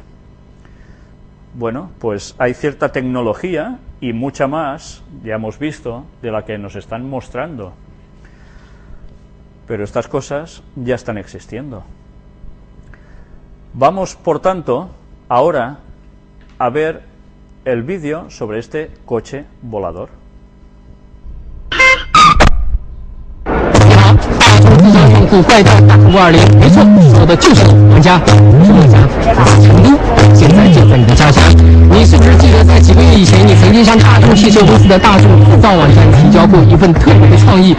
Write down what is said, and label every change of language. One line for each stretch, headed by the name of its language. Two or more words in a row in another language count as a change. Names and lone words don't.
Spanish: Bueno, pues hay cierta tecnología y mucha más, ya hemos visto, de la que nos están mostrando. Pero estas cosas ya están existiendo. Vamos, por tanto, ahora a ver el vídeo sobre este coche volador.
Chinese: 用户怪盗520，没错，说的就是你王家。是王家，来自成都，现在就在你的家乡。你是不是记得在几个月以前，你曾经向大众汽车公司的大众制造网站提交过一份特别的创意？